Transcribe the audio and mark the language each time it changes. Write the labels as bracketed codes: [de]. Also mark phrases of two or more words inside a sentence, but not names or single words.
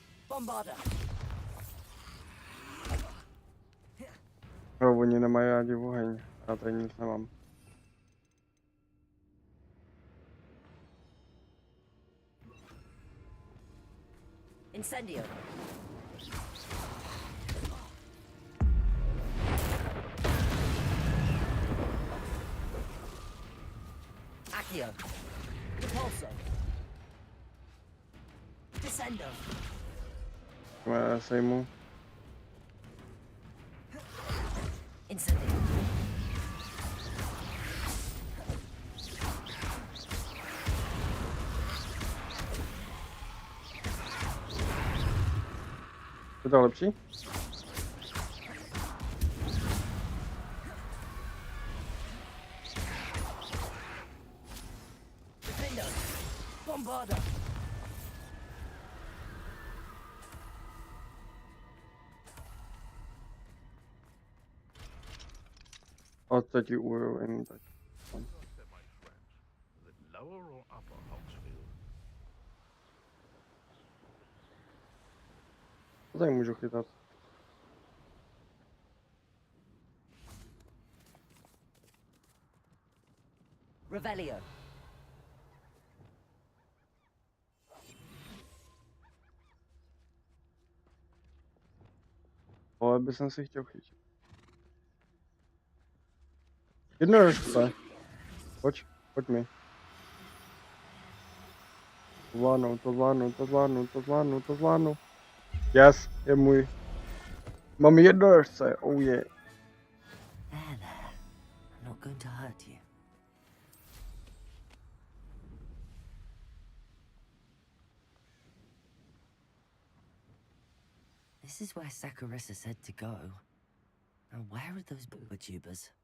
[cs] Bombarder. No, oni nemají rádi oheň. Já tady nic nemám. Incendio. Accio. Repulso. Descendo. Já sejmu. Incendio. Je to lepší? Defendo. Bombarder. A teď ji ujím, tak. [en] Lower or upper Hogsfield? [cs] To tady můžu chytat. Revelio. Ale by jsem si chtěl chytit. Jednorožce. Pojď mi. To zvládnu. Yes, je můj. Mám jednorožce, [en] oh yeah. There, there. I'm not going to hurt you. This is where Saccharissa said to go. Now where are those booba tubers?